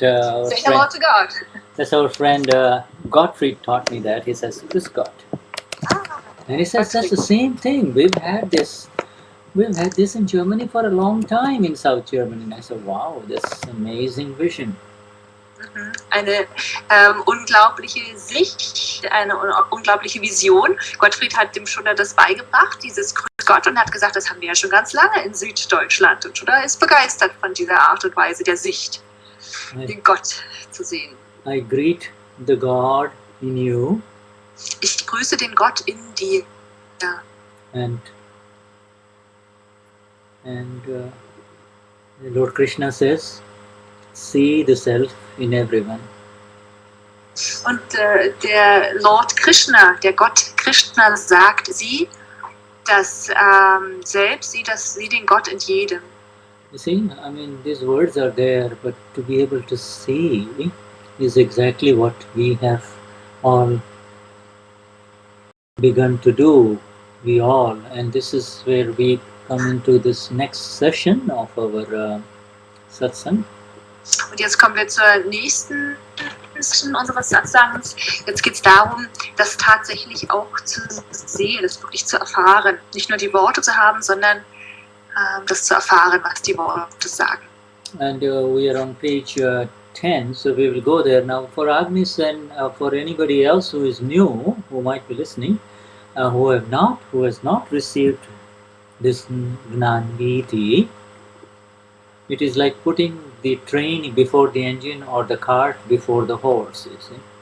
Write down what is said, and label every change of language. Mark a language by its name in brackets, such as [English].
[English] Say hello to God. That's our friend Gottfried taught me that. He says [German] grüß Gott. [English] And he says that's the same thing. We've had this in Germany for a long time, in South Germany. And I said, wow, this amazing vision. [German] Eine unglaubliche Sicht, eine unglaubliche Vision. Gottfried hat dem Shuddha das beigebracht, dieses Grüß Gott, und hat gesagt, das haben wir ja schon ganz lange in Süddeutschland. Und Shuddha ist begeistert von dieser Art und Weise der Sicht, den Gott zu sehen. [English] I greet the God in you. [German] Ich grüße den Gott in dir. Ja. [English] And Lord Krishna says, see the self in everyone. [German] Und der Lord Krishna, der Gott Krishna sagt, sieh das Selbst, sieh den Gott in jedem. [English] You see, I mean, these words are there, but to be able to see is exactly what we have all begun to do, we all, and this is where we come into this next session of our Satsang. [German] Und jetzt kommen wir zur nächsten Session unseres Satsangs. Jetzt geht es darum, das tatsächlich auch zu sehen, das wirklich zu erfahren. Nicht nur die Worte zu haben, sondern das zu erfahren, was die Worte sagen. [English] And we are on page 10, so we will go there. Now for Agnes and for anybody else who is new, who might be listening, who has not received this Gnani Vidhi, It is like putting the train before the engine or the cart before the horse, you see.